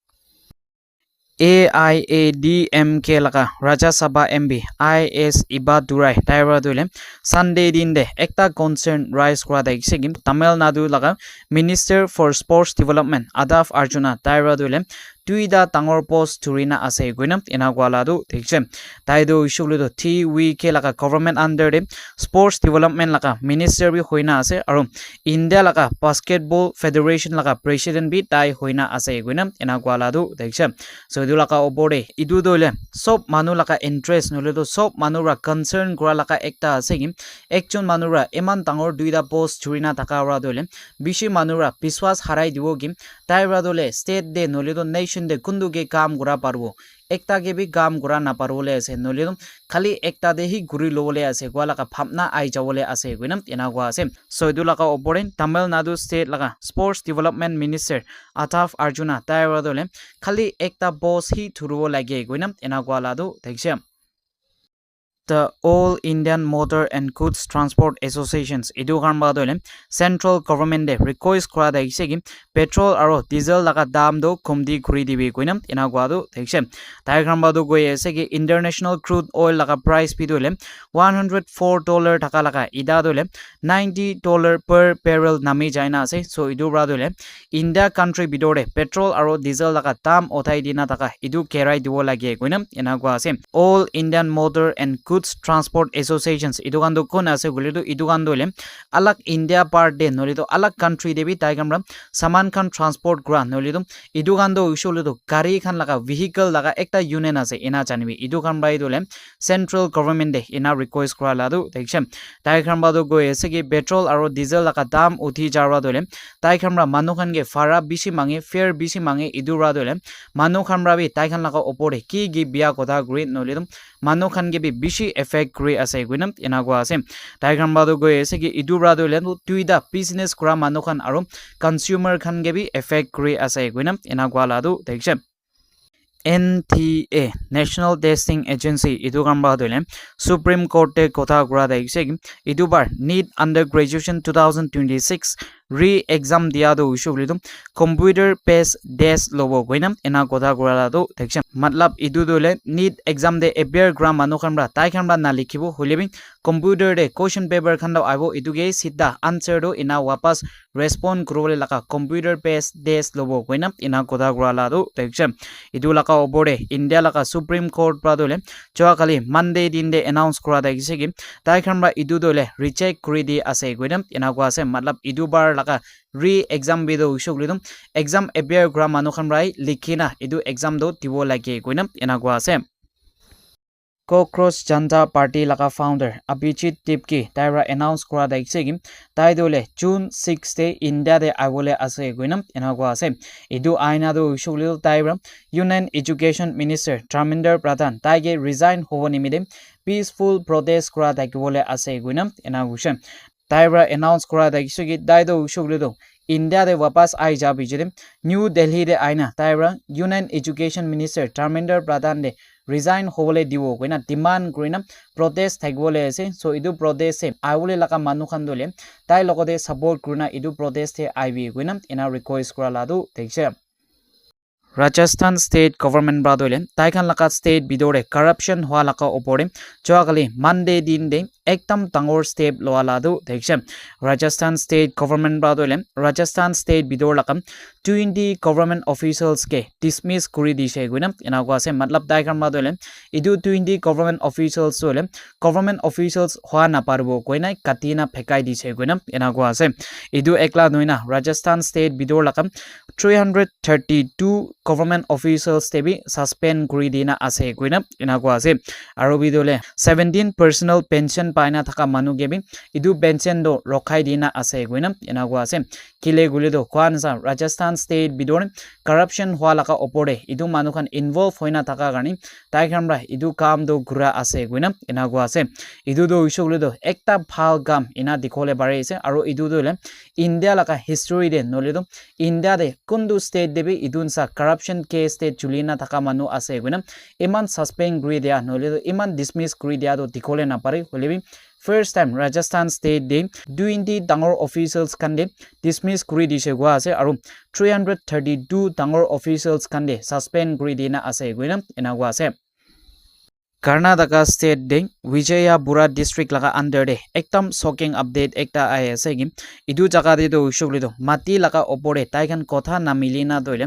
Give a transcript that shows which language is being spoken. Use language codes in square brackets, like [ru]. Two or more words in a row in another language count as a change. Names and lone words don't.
[nag] AIADMK laka Rajya Sabha MB IS Ibadurai Taira dule Sunday din de ekta concern rise kura da isegim Tamil Nadu laka [en] Minister for Sports Development [nag] Adaf Arjuna Taira dule tuida tangor post turina ase guinam ina gwala du thikse taido ishulu do TWK laka government under de [en] sports development [nag] laka minister bi hoina ase aru India laka [en] basketball federation [nag] laka president bi tai hoina ase guinam ina gwala du thikse so idu laka obore idu dole sob manu laka interest nole do sob manura concern gura laka ekta ase gim ekjon manura eman tangor duida post turina taka ra dole bishi manura biswas harai dibo gim tai ra dole state de nole do de kundu ke kaam gura parbo ekta ke bi kaam gura na parole ase nolidum khali ekta de hi guri lole ase gwala ka phamna ai jawole ase guinam ina gwa ase so idula ka oboren Tamil Nadu state laga [en] sports development minister [nag] Ataf Arjuna tayra dole khali ekta boss hi thurubo lage guinam ina gwala du thekse the All Indian Motor and Goods Transport Associations idu garba dole [en] central government [nag] de request kora da isegi petrol aro diesel laga dam do komdi khuri dibi koinam ina gwa do thekse tai garba do goi asegi [en] international crude oil [nag] laga price pi dole $104 taka laga ida dole $90 [en] per barrel [nag] nami jaina ase so idu bra dole India country bidore petrol aro diesel laga dam othai dina taka idu kerai dibo lage koinam ina gwa ase All Indian Motor and Goods Transport Associations idugan do kon ase gulido idugan dole alak India part de nolido alak country de bi taigamra saman khan transport gra nolido idugan do usulido gari khan laga vehicle laga ekta union ase ina janibi idugan bai dole [en] central government [nag] de ina request kra ladu dekshem taigamra do go ase ki petrol aro diesel laga dam uthi jarwa dole taigamra manu khan ge fara bishi mange fare bishi mange idura dole manu khan ra bi taikhan laga opore ki gi bia kotha green nolido manu khan ge bi bishi effect kri ase guinam ina gwa ase diagram badu go ase ki idura do len tuida business kura manu khan aro consumer khan ge bi effect kri ase guinam ina gwa la du dekshe NTA National Testing Agency idu gamba dole Supreme Court te kotha gura da ise idu bar NEET undergraduation 2026 re-exam dia do ushulidum [en] computer based test [nag] lobo goinam ena kotha gura do dekshe matlab idu dole NEET exam de appear gram manu khamra tai khamra na likhibo holebi computer de [en] question paper [nag] khan do aibo idu ge sida answer do ina wapas respond kurole laka [en] computer based test [nag] lobo goinam ina kotha gura la do dekshe idu laka obore India laka Supreme Court pra dole choa kali Monday din de announce kura da gise gi tai khamra idu dole recheck kuri di ase goinam ina ko ase matlab idu bar laka re-exam bido ushulidum [en] exam appear [nag] gra manu khamrai likhina idu exam do tibo lage goinam ina ko ase Cockroach Janta Party laka founder Abhijit Tipki taira announce kura da isegi tai dole June 6 te India de avole ase goinam ina ko ase idu aina do ushulil taira Union Education Minister Dharmendra Pradhan taige resign hoboni mide [en] peaceful protest [nag] kura da kibole ase goinam ina gushe taira announce kura da isegi dai do ushulil India de wapas ai jabi jidem New Delhi de aina taira Union Education Minister Dharmendra Pradhan de resign hobole dibo koina demand grina protest thagole ase so idu protest se aule laka manu khan dole tai logode support grina idu protest the ibi koina ina request kura ladu thekse Rajasthan [en] state government [nag] bradole taikan laka state bidore corruption hwa laka opore choakali Monday din de ektam tangor step loala du thekse Rajasthan [en] state government [nag] bradole Rajasthan state bidor laka 20 [en] government officials [nag] ke dismiss kuri di she guina ina ko ase matlab taikan bradole idu 20 [en] government officials dole government officials [nag] hwa na parbo koina katina phekai di she guina ina ko ase idu ekla noina Rajasthan state bidor laka 332 [en] government officials [nag] te bi suspend kuri dina ase koina enakua ase aro bidole 17 [en] personal pension [nag] paina thaka manu ge bi idu pension do rokhai dina ase koina enakua ase kile gule do kwan sa Rajasthan state bidore corruption hwa laka opore idu manu khan involve hoina thaka gani tai khamra idu kam do gura ase koina enakua ase idu do ishogule do ekta bhal kam ina dikhole bare ase aro idu do le India laka history de nole do India de kundu state de bi idun sa [en] corruption case [nag] te chulina thaka manu ase koina iman suspend kuri dia nole do iman dismiss kuri dia do dikhole na pare holebi [en] first time [nag] Rajasthan state de 20 dangor officials kande dismiss kuri dise gwa ase aro 332 dangor officials kande suspend kuri dina ase koina ena gwa ase Karnataka state de Vijayapura district laga under de ekdam [en] shocking update [nag] ekta ai ase gi idu jaga de do shugli do mati laga opore taikan kotha na milina doile